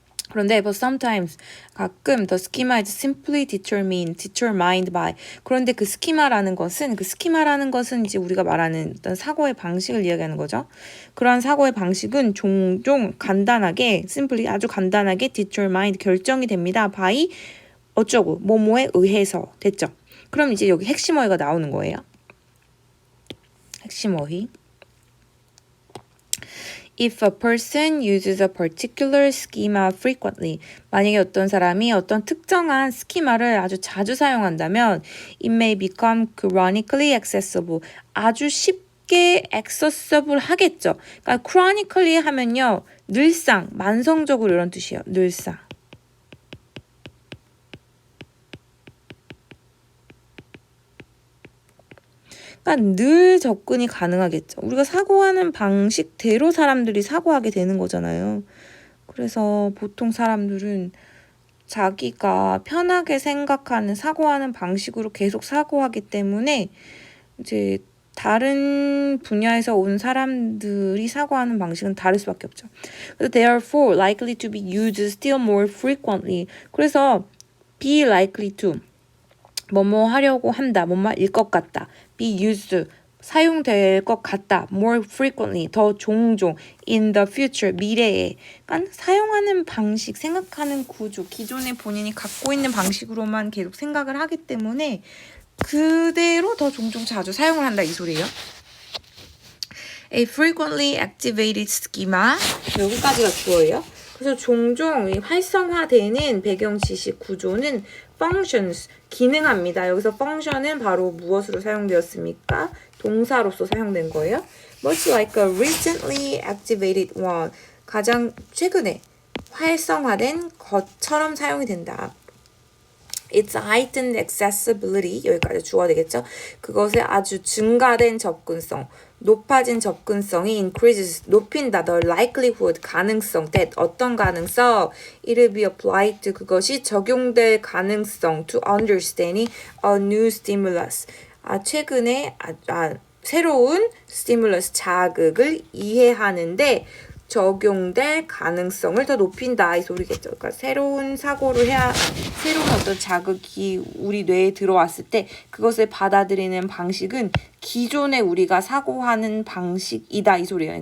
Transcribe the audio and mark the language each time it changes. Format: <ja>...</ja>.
<ko>그런데</ko> <en>but sometimes</en> <ko>가끔</ko> <en>the schema is simply determined by</en> <ko>그런데 그 스키마라는 것은 이제 우리가 말하는 어떤 사고의 방식을 이야기하는 거죠. 그러한 사고의 방식은 종종 간단하게 simply 아주 간단하게 determined 결정이 됩니다. by 어쩌고 뭐뭐에 의해서 됐죠. 그럼 이제 여기 핵심 어휘가 나오는 거예요. 핵심 어휘.</ko> <en>If a person uses a particular schema frequently,</en> <ko>만약에 어떤 사람이 어떤 특정한 스키마를 아주 자주 사용한다면</ko> <en>it may become chronically accessible,</en> <ko>아주 쉽게</ko> <en>accessible 하겠죠.</en> <ko>그러니까 chronically 하면요, 늘상, 만성적으로 이런 뜻이에요. 늘상. 그러니까 늘 접근이 가능하겠죠. 우리가 사고하는 방식대로 사람들이 사고하게 되는 거잖아요. 그래서 보통 사람들은 자기가 편하게 생각하는 사고하는 방식으로 계속 사고하기 때문에 이제 다른 분야에서 온 사람들이 사고하는 방식은 다를 수밖에 없죠.</ko> <en>그래서 they are therefore likely to be used still more frequently.</en> <ko>그래서 be likely to 뭐뭐 하려고 한다, 뭐뭐일 것 같다. be used, 사용될 것 같다.</ko> <en>more frequently,</en> <ko>더 종종.</ko> <en>in the future, 미래에.</en> <ko>그러니까 사용하는 방식, 생각하는 구조, 기존에 본인이 갖고 있는 방식으로만 계속 생각을 하기 때문에 그대로 더 종종 자주 사용을 한다 이 소리예요.</ko> <en>A frequently activated schema.</en> <ko>여기까지가 주어예요. 그래서 종종 활성화되는 배경 지식 구조는 functions, 기능합니다. 여기서 function은 바로 무엇으로 사용되었습니까? 동사로서 사용된 거예요.</ko> <en>Much like a recently activated one,</en> <ko>가장 최근에 활성화된 것처럼 사용이 된다.</ko> <en>Its heightened accessibility,</en> <ko>여기까지 주어야 되겠죠? 그것의 아주 증가된 접근성, 높아진 접근성이 increases, 높인다.</ko> <en>The likelihood, 가능성, that, 어떤 가능성, it will be applied to,</en> <ko>그것이 적용될 가능성,</ko> <en>to understanding a new stimulus.</en> <ko>최근에 새로운 stimulus, 자극을 이해하는데 적용될 가능성을 더 높인다 이 소리겠죠. 그러니까 새로운 사고를 해야 새로운 어떤 자극이 우리 뇌에 들어왔을 때 그것을 받아들이는 방식은 기존에 우리가 사고하는 방식이다 이 소리예요.</ko>